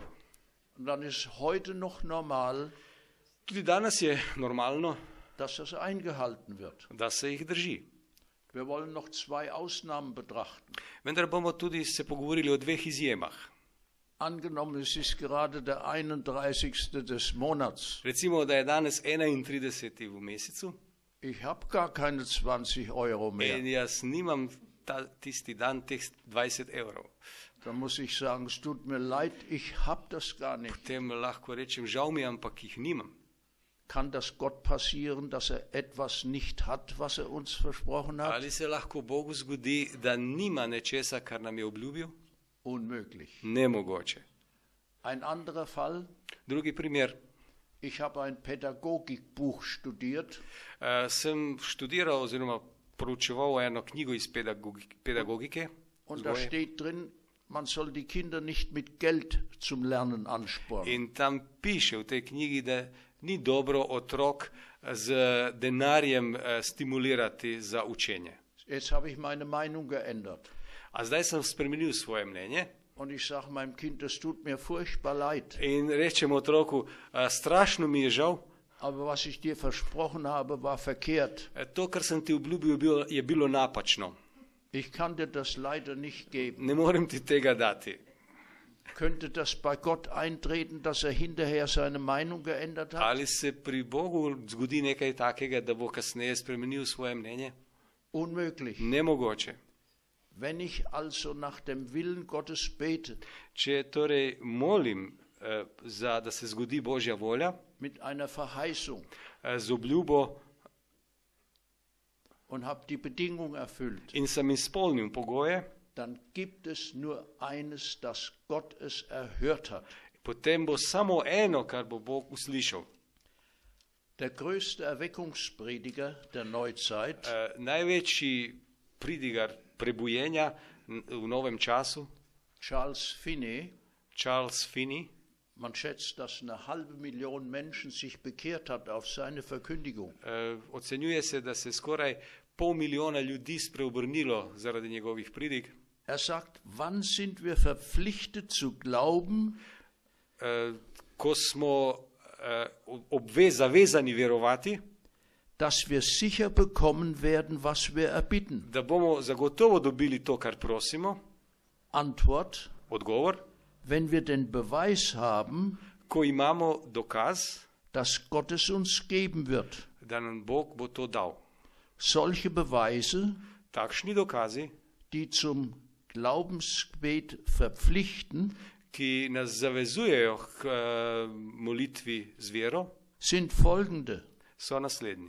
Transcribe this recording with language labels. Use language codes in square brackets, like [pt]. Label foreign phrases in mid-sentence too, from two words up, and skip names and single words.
[de] Und dann ist heute noch normal, [sl] Tudi danes je normalno, [de] dass das eingehalten wird. [sl] da se jih drži. [de] Wir wollen noch 2 Ausnahmen betrachten. [sl] Vendar bomo tudi se pogovorili o dveh izjemah. [de] Angenommen, es ist gerade der 31. des Monats. [sl] Recimo, da je danes 31. v mesecu [de] Ich habe gar keine 20 Euro in mehr. [sl] jaz nimam tisti dan teh 20 evrov. [de] Da muss ich sagen, es tut mir leid, ich habe das gar nicht. [sl] Potem lahko rečem, žal mi, ampak jih nimam. [de] Kann das Gott passieren, dass er etwas nicht hat, was er uns versprochen hat? [sl] Ali se lahko Bogu zgodi, da nima nečesa, kar nam je obljubil? [de] Unmöglich. [sl] Nemogoče. [de] Ein anderer Fall, [sl] Drugi primer. [de] ich habe ein Pädagogikbuch studiert [sl] Sem študiral oziroma proučeval eno knjigo iz pedagogike. [de] und da [sl] vzgoje. [de] steht drin, man soll die Kinder nicht mit Geld zum Lernen anspornen. [sl] In tam piše v tej knjigi, da ni dobro otrok z denarjem stimulirati za učenje. [de] Jetzt habe ich meine Meinung geändert. [sl] A zdaj sem spremenil svoje mnenje [de] Und ich sage meinem Kind, das tut mir furchtbar leid. [sl] in rečem otroku, strašno mi je žal, [de] Aber was ich dir versprochen habe, war verkehrt. [sl] to, kar sem ti obljubil, je bilo napačno. [de] Ich kann dir das leider nicht geben. [sl] Ne morem ti tega dati. [de] Könnte das bei Gott eintreten, dass er hinterher seine Meinung geändert hat? [sl] Ali se pri Bogu zgodi nekaj takega, da bo kasneje spremenil svoje mnenje? [de] Unmöglich. [sl] Nemogoče. [de] Wenn ich also nach dem Willen Gottes bete, [sl] Če torej molim, da se zgodi Božja volja, [de] mit einer Verheißung [sl] z obljubo [de] und habe die Bedingung erfüllt, [sl] in sem izpolnil pogoje, [de] dann gibt es nur eines, dass Gott es erhört hat. [sl] potem bo samo eno, kar bo Bog uslišal. [de] Der größte Erweckungsprediger der Neuzeit, [sl] Največji pridigar prebujenja v novem času, [de] Charles Finney, [sl] Charles Finney, [de] man schätzt, dass 500.000 Menschen sich bekehrt hat auf seine Verkündigung. [sl] ocenjuje se, da se skoraj 500.000 ljudi spreobrnilo zaradi njegovih pridig. [de] Er sagt, wann sind wir verpflichtet zu glauben, [sl] Ko smo zavezani verovati, [de] dass wir sicher bekommen werden, was wir erbitten? [sl] da bomo zagotovo dobili to, kar prosimo. [de] Antwort, [sl] Odgovor, [de] wenn wir den Beweis haben, [sl] ko imamo dokaz, [de] dass Gott es uns geben wird. [sl] da nam Bog bo to dal. [de] Solche Beweise, [sl] Takšni dokazi, [de] die zum Glaubensgebet verpflichten, [sl] ki nas zavezujejo k molitvi z vero, [de] sind folgende. [sl] so naslednji.